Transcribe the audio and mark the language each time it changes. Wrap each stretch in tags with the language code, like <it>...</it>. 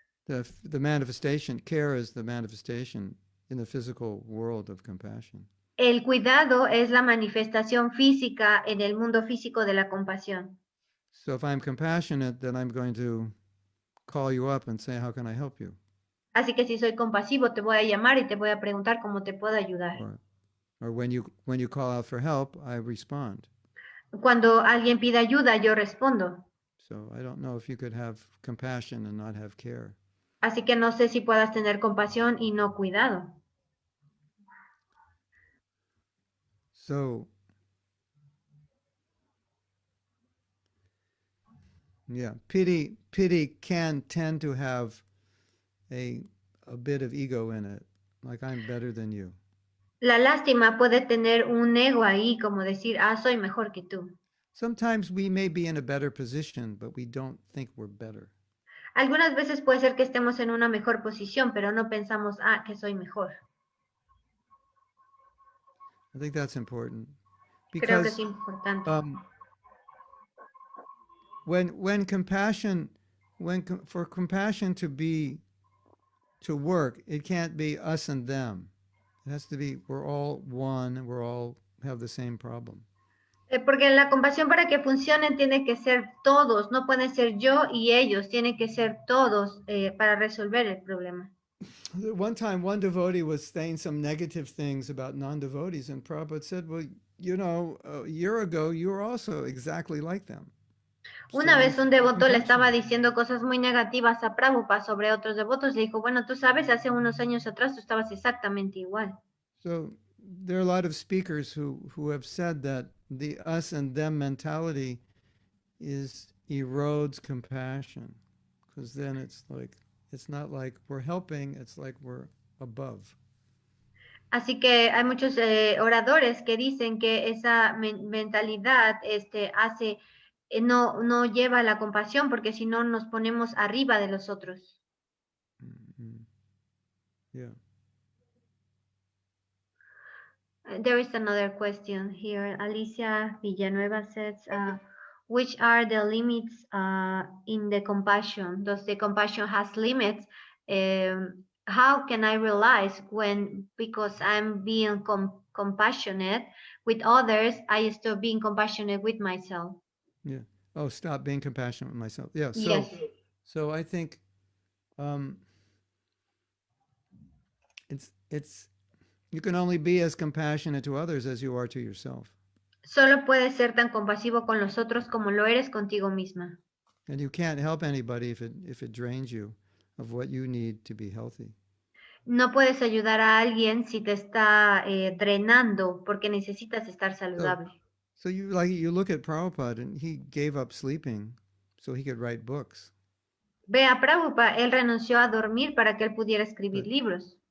<en>The manifestation, care is the manifestation in the physical world of compassion.</en> <es>El cuidado es la manifestación física en el mundo físico de la compasión.</es> <en>So if I'm compassionate, then I'm going to call you up and say, how can I help you?</en> <es>Así que si soy compasivo, te voy a llamar y te voy a preguntar cómo te puedo ayudar.</es> <en>Or when you call out for help, I respond.</en> <es>Cuando alguien pide ayuda, yo respondo.</es> <en>So I don't know if you could have compassion and not have care.</en> <es>Así que no sé si puedas tener compasión y no cuidado.</es> <en>So, yeah, pity can tend to have a bit of ego in it, like I'm better than you.</en> <es>La lástima puede tener un ego ahí, como decir, soy mejor que tú.</es> <en>Sometimes we may be in a better position, but we don't think we're better.</en> <es>Algunas veces puede ser que estemos en una mejor posición, pero no pensamos, que soy mejor.</es> <en>I think that's important.</en> <es>Creo que</es> <en>Because</en> <es>es importante.</es> <en>when compassion, for compassion to work, it can't be us and them. It has to be we're all one, we're all have the same problem.</en> <es>Porque la compasión para que funcione tiene que ser todos, no pueden ser yo y ellos, tiene que ser todos para resolver el problema.</es> <en>One time, one devotee was saying some negative things about non-devotees, and Prabhupada said, well, a year ago, you were also exactly like them.</en> <es>Una vez un devoto le estaba diciendo cosas muy negativas a Prabhupada sobre otros devotos. Le dijo, bueno, tú sabes, hace unos años atrás tú estabas exactamente igual.</es> <en>So there are a lot of speakers who have said that the us and them mentality erodes compassion, because then it's not like we're helping, it's like we're above.</en> <es>Así que hay muchos oradores que dicen que esa mentalidad hace no lleva a la compasión, porque si no nos ponemos arriba de los otros.</es> <en>Mm-hmm. Yeah. There is another question here. Alicia Villanueva says, which are the limits in the compassion? Does the compassion has limits? How can I realize when, because I'm being compassionate with others, I stop being compassionate with myself? Yeah. Oh, stop being compassionate with myself. Yeah. Yes. So I think it's you can only be as compassionate to others as you are to yourself.</en> <es>Solo puedes ser tan compasivo con los otros como lo eres contigo misma.</es> <en>And you can't help anybody if it drains you of what you need to be healthy.</en> <es>No puedes ayudar a alguien si te está drenando porque necesitas estar saludable.</es> <en>So you look at Prabhupada, and he gave up sleeping so he could write books.</en> <es>Ve a Prabhupada, él renunció a dormir para que él pudiera escribir libros.</es>